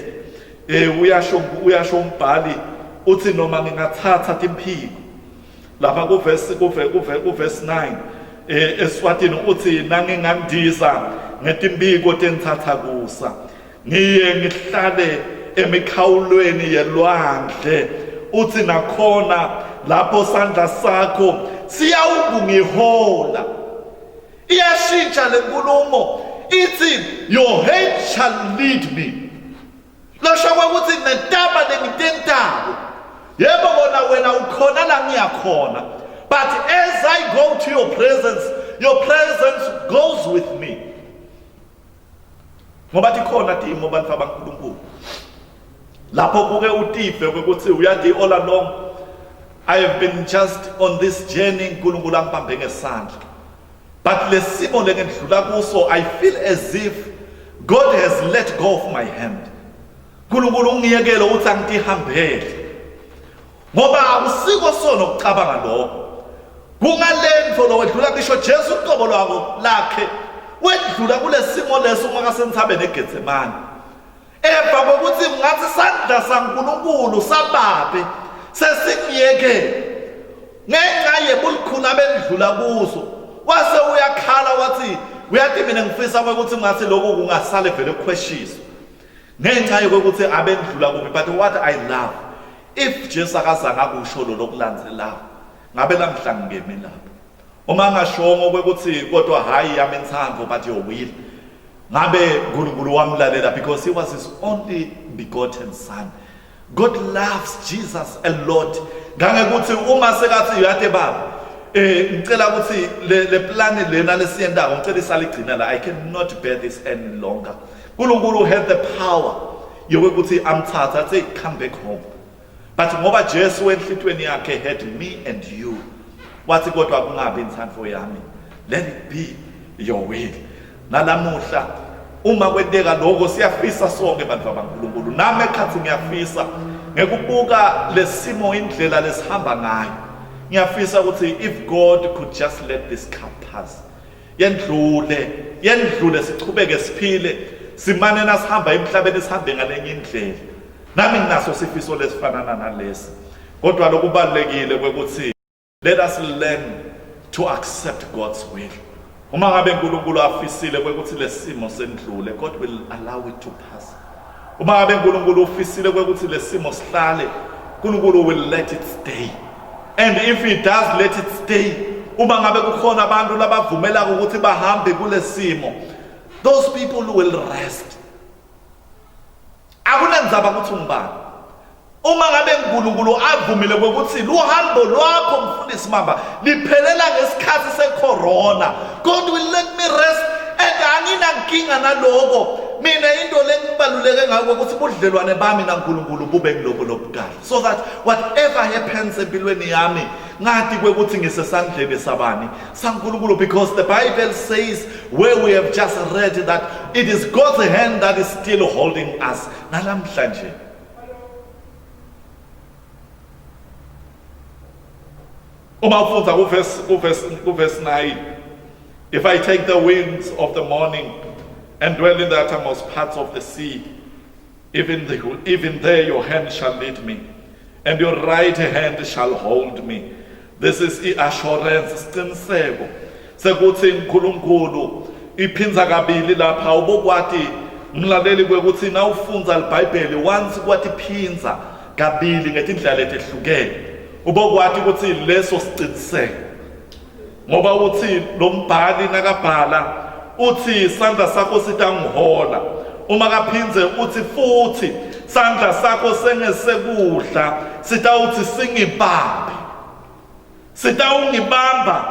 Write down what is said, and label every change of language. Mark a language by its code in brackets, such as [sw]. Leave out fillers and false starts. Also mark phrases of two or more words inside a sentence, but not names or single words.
[ss] Uyasho umbhali uthi noma ngingathatha timphiko lapha kuverse 9 eSwatini uthi nangingandisa ngetimbiko tenthatha kusa ngiye ngihlale emikhawulweni yelwandle uthi nakhona lapho sandla sakho siyawungihola. Iyashintsha le nkulumo ithi [en] your hand shall lead me. [ss] Lasho ukuthi nentaba lengitentayo yebo kona wena ukhona la ngiyakhona, [en] but as I go to your presence goes with me. [ss] Ngoba tikhona timo bantu abankulunkulu lapho kuke utife ukuthi uyadi [en] all along I have been just on this journey [ss] uNkulunkulu angibambe ngesandla, but lesimo lengidlula kuso [en] I feel as if God has let go of my hand. [ss] uNkulunkulu ungiyekele ukuthi angitihambele ngoba akusiko sona ukucabanga lokho kungalento lo wedlula kisho Jesu uqobo lwako lakhe wedlula kulesimo leso ungasenithabeni eGetsemane emva kokuthi ngathi isandla saNkulunkulu sababe sesingiyekele ngenxa yebulikhulu abendlula kuzo wase uyakhala wathi uyathi mina ngifisa ukuthi ngathi lokho kungasale vele kukhweshiswa ngenxa yokuthi abendlula kuphi. [en] But what I love, [ss] if Jesu akazange akusho lo lokulandelayo ngabe lamhla ngingemi lapho uma ngashongo ukuthi kodwa hayi yami intsambo [en] but your will, [ss] ngabe uNkulunkulu wamlalela [en] because he was his only begotten son. God loves Jesus a lot. [ss] Gange ukuthi uma sekathi uyade baba ngicela ukuthi le plan lena lesiyendako ngicela isaligcina la, [en] I cannot bear this any longer. uNkulunkulu had the power [ss] yokuthi amthatha athi [en] come back home, but [ss] ngoba Jesu enhlitweni yakhe [en] had me and you, [ss] wathi kodwa kungabi inthandvo yami, [en] let it be your will. [ss] Nalamuhla uma kwenteka lokho siyafisa sonke bantu abankulunkulu, nami ekhathi ngiyafisa ngekubuka lesimo indlela lesihamba ngayo, ngiyafisa ukuthi [en] if God could just let this cup pass, [ss] yendlule sichubeke siphile simane nasihamba emhlabeni sihambe ngalenye indlela. Nami nginaso sifiso lesifanana nalesi, kodwa lokubalekile ukuthi [en] let us learn to accept God's will. [ss] Uma ngabe uNkulunkulu afisile ukuthi lesimo sendlule, [en] God will allow it to pass. [ss] Uma ngabe uNkulunkulu ufisile ukuthi lesimo sihlale, uNkulunkulu [en] will let it stay. And if he does let it stay, [ss] uma ngabe kukhona abantu labavumela ukuthi bahambe kulesimo, [en] those people will rest. [ss] Akunenzaba ukuthi ungibani. Uma ngabe uNkulunkulu avumile ukuthi luhambo lwakho mfundisi mamba liphelela ngesikhathi secorona, [en] God will let me rest and [ss] anginankinga naloko. Mina into lengibaluleke ngakho ukuthi budlelwane bami naNkulunkulu bube ngiloko lobuqala, [en] so that whatever happens [ss] empilweni yami ngathi kwekuthi ngisesandleni sabani saNkulunkulu, [en] because the Bible says where we have just read that it is God's hand that is still holding us nalamhlanje. [ss] Uma ufunza kuverse 9, [en] if I take the wings of the morning and dwell in the uttermost parts of the sea, even there your hand shall lead me, and your right hand shall hold me. This is assurance, [ss] isiqiniseko sekuthi uNkulunkulu iphinza kabili lapha ubokwati mlaleli kwekuthi na ufunza iBhayibheli once kwathi phinza kabili ngetindlela etehlukene ubokwati ukuthi leso siqiniseko, ngoba uthi lo mbhali nakabhala uthi isandla sakho sitangihola, uma kaphinze uthi futhi isandla sakho sengesekudla sitawuthi singibambe, sitawungibamba.